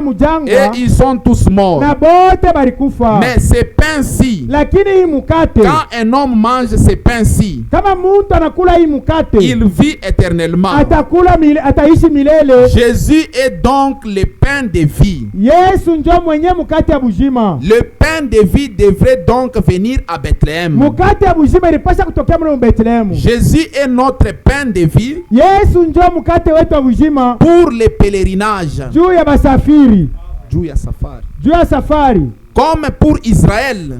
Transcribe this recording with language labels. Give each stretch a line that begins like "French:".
Swahili: mujangwa
French: ils sont tous morts.
Swahili: na bote balikufa.
French: Mais ce pain-ci,
Swahili: Lakini hii mkate,
French: quand un homme mange ce pain-ci,
Swahili: kama mtu anakula hii mkate
French: il vit éternellement.
Swahili: ataishi milele.
French: Jésus est donc le pain de vie.
Swahili: Yesu njo mwenye mkate ya buzima.
French: Le pain de vie devrait donc venir à Bethléem.
Swahili: Mkate ya buzima ilipasha kutokea mle Bethlehemu.
French: Jésus est notre pain de vie
Swahili: Yesu njo mkate wetu wa buzima
French: pour le pèlerinage.
Swahili: juu ya basafiri, Juu ya safari. juu ya safari.
French: Comme pour Israël,